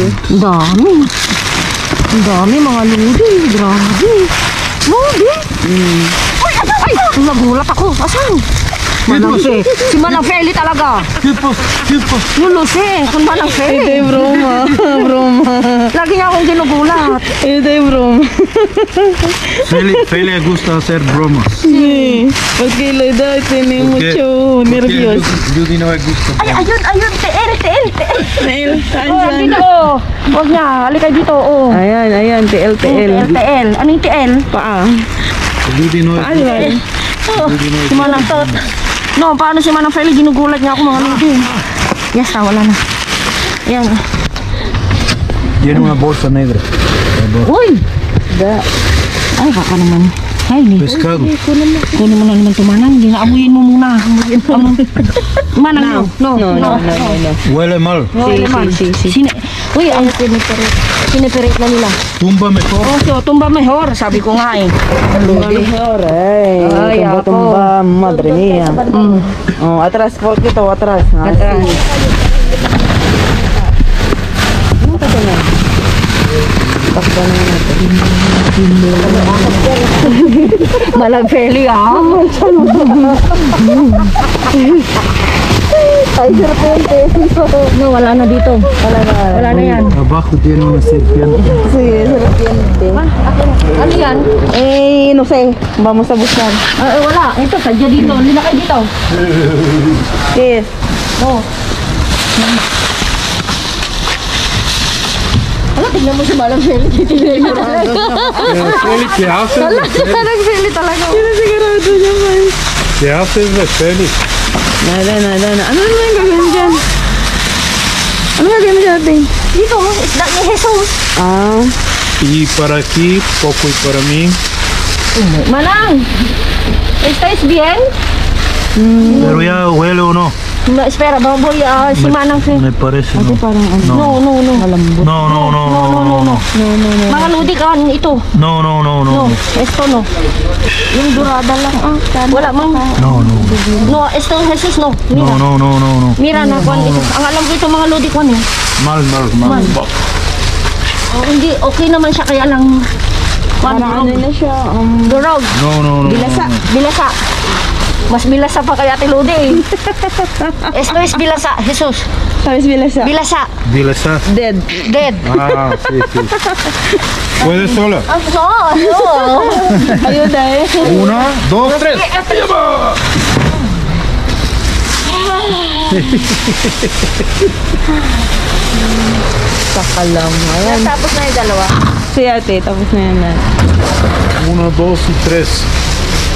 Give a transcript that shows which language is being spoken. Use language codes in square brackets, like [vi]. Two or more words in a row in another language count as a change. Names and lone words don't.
[tl] Ang dami. Ang dami, mga ludi. Grabe. Ludi. Ay, nagulat ako. Asan? Manang Feli. Si Manang Feli talaga. Lulusi. Kung Manang Ito Feli. yung broma. Broma. Lagi niya akong ginugulat. Ito yung broma. [es] Félix le gusta hacer bromas. Sí. Porque la edad tiene mucho nervios. Judy no le gusta. [tl] Ay, ayun. Tiil. Nail, saan Oh, dyan? dito. Huwag niya. Halika dito. Oh. Ayan, TL. TL. Anong TL? Paa. [es] Judy no le [tl] Ano ba? Si Manang Tot. No, paano si Manang Feli? Ginugulat niya ako mga ludi. Yes, wala na. Ayan. [es] Tiene una bolsa negra. Uy! Da. [tl] Ay, kaka naman. Ay, ni. [es] Pescado. [tl] Kunin mo na naman ito, Manang. Hindi na amuyin mo muna. Manang, [es] no. No. Huele mal. Sí. [tl] Uy, ang siniperate na nila. [es] Tumba mejor. Oh, so, tumba mejor. [tl] Sabi ko nga eh. [es] Mejor, ay. Tumba, madre mía. Oh, atrás, poquito, atrás. Atrás. [tl] Malang Feli, ah. [es] Ay, serpiente. [tl] No, wala na dito. Wala na yan. [es] Abajo tiene una serpiente. Sí, serpiente. [tl] Ano yan? [es] No sé. Vamos a buscar. [tl] Wala. Ito, sadya dito. Linakay dito. [es] ¿Qué es? No. [tl] Wala, tignan mo si Malang Feli. Titignan mo talaga. [es] Félix, ¿qué haces? [tl] Malang Feli talaga. Sigurado niya man. [es] ¿Qué haces de Félix? Nada. [tl] Ano naman yung gagawin dyan? Ano gagawin mo dyan, ate? Dito, isda ni Jesus. Ah. [es] Y para aquí, poco y para mí. Manang! ¿Estáis bien? Pero ya huele o no. No, espera, baboy, si Manang Feli. Me parece no. [tl] Parang ano. [es] No. No. [tl] Mga ludi ka, ito. [es] No. No, esto no. [tl] Yung durada lang. Wala mang. [es] No. No, esto Jesus no. Mira. No. [tl] Mira na kwan ito. Ang alam ko ito mga lodi kwan eh. [es] Mal. [tl] Oh, hindi, okay naman siya kaya lang. Kwan, Parang ano na siya. durog. [es] No. [tl] Bilasa. Mas bilasa pa kaya ate Lodi eh. [es] Esto es bilasa, Jesus. Sabes bilasa? [tl] Bilasa. Dilesa. [en] Dead. Dead. [es] Ah, sí. ¿Puedes sola? No. Ayuda eh. 1, 2, 3. [tl] Sakalam. Ayan. Tapos na yung dalawa. Si ate, tapos na yan. [es] 1, 2 y 3.